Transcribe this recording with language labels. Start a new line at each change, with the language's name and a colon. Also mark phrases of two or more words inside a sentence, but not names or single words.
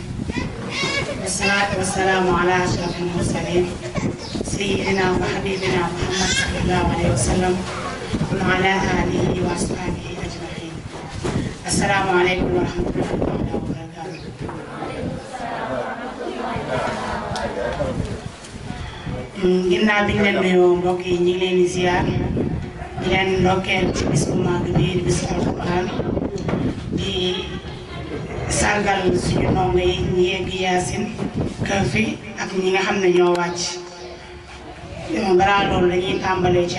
Arabic: والصلاة والسلام على أشرف المرسلين سيدنا وحبيبنا محمد صلى الله عليه وسلم وعلى آله وأصحابه أجمعين. السلام عليكم ورحمة الله وبركاته.
Wolof: ginnaaw bi ñu leen nuyoo mbokk yi ñu ngi leen di ziar di leen ndokkeel ci bis bu mag bii di bis alquran di sargal suñu ndongo yi ñi yegg yaasin kër fi ak ñi nga xam ne ñoo wàcc balaa loolu dañuy tàmbalee ci